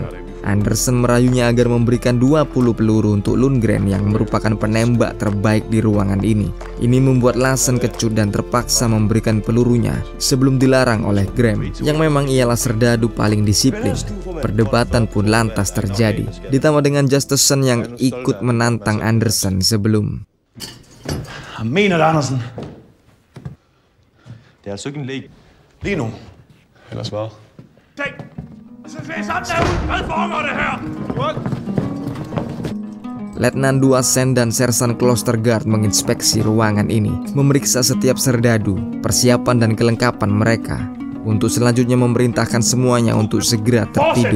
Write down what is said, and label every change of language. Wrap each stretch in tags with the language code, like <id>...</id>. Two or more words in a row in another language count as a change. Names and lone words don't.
<id>Anderson merayunya agar memberikan 20 peluru untuk Lundgren yang merupakan penembak terbaik di ruangan ini. Ini membuat Lassen kecut dan terpaksa memberikan pelurunya sebelum dilarang oleh Graham, yang memang ialah serdadu paling disiplin. Perdebatan pun lantas terjadi, ditambah dengan Justesen yang ikut menantang Anderson sebelum.</id> <da>Mener Andersen. Det er altså ikke en leg. Lige nu. Ellers hvad?</da> <id>Letnan 2 Sen dan Sersan Klostergaard menginspeksi ruangan ini, memeriksa setiap serdadu, persiapan dan kelengkapan mereka, untuk selanjutnya memerintahkan semuanya untuk segera tertidur.</id>